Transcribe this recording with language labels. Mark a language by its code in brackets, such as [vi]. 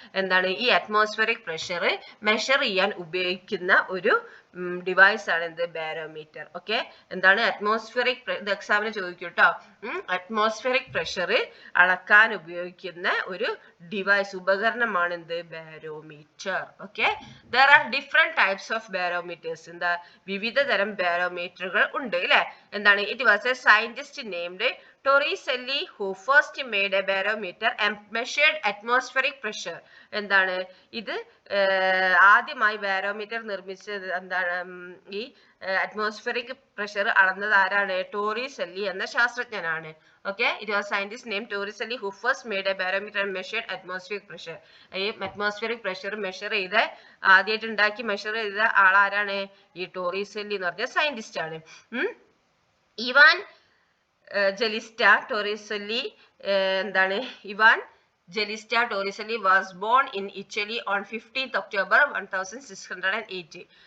[ml] എന്താണ്, ഈ atmospheric pressure measure ചെയ്യാൻ ഉപയോഗിക്കുന്ന ഒരു ഡിവൈസ് ആണ് എന്ത്, ബാരോമീറ്റർ. ഓക്കെ, എന്താണ് അറ്റ്മോസ്ഫിയറിക്, ഇത് എക്സാമിന് ചോദിക്കും കേട്ടോ. അറ്റ്മോസ്ഫിയറിക് പ്രഷർ അളക്കാൻ ഉപയോഗിക്കുന്ന ഒരു ഡിവൈസ്, ഉപകരണമാണ് എന്ത്, barometer. [en] Okay, there are different types of barometers. [ml] എന്താ, വിവിധ തരം ബാരോമീറ്ററുകൾ ഉണ്ട് അല്ലെ. [en] എന്താണ്, it was a scientist named Torricelli who first made a barometer and measured atmospheric pressure. [ml] എന്താണ്, ഇത് ആദ്യമായി ബാരോമീറ്റർ നിർമ്മിച്ചത് എന്താണ്, ഈ അറ്റ്മോസ്ഫിയറിക് പ്രഷർ അളന്നത് ആരാണ്, ടോറിസെല്ലി എന്ന ശാസ്ത്രജ്ഞനാണ്. [en] Okay, it was scientist named Torricelli who first made a barometer and measured atmospheric pressure. [ml] ഈ atmospheric pressure മെഷർ ചെയ്ത ആദ്യമായിട്ട് ഉണ്ടാക്കി മെഷർ ചെയ്ത ആളാരാണ്, ഈ ടോറിസെല്ലി എന്ന് പറഞ്ഞ സയന്റിസ്റ്റ് ആണ്. [en] Evangelista Torricelli എന്താണ്, Evangelista Torricelli was born in Italy on 15th October 1608.